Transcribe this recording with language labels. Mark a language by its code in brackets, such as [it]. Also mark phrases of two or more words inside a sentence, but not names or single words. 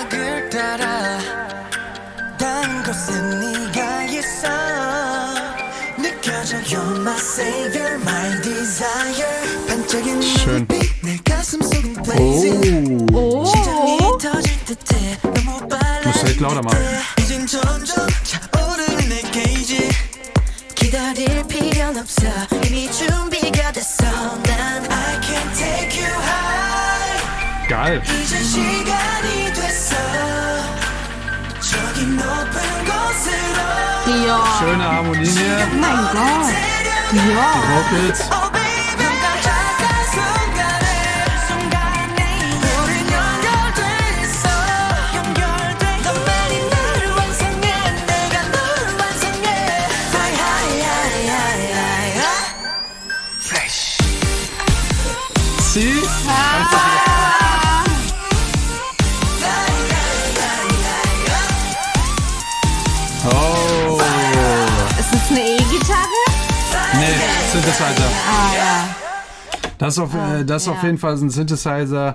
[de] Schön. Oh. Muss direkt lauter machen. [ko] 기다릴 필요는 없어 이미 준비가 됐어 난 [en] I can take you high [de] Geil. [ko] 이제 시간이 됐어 저기 높은 곳으로 [de] Ja. Schöne Harmonie hier. Oh mein Gott. Ja. Die Vocals. [en] Oh baby [ko] 다가간 순간에 우린 연결돼 있어 연결돼 너만이 나를 완성해 내가 너를 완성해 [en] Fly high high high high high Fresh [de] Sie? Oh. Ist das eine E-Gitarre? Nee, Synthesizer. Ah, ja. Das ist auf jeden Fall ein Synthesizer.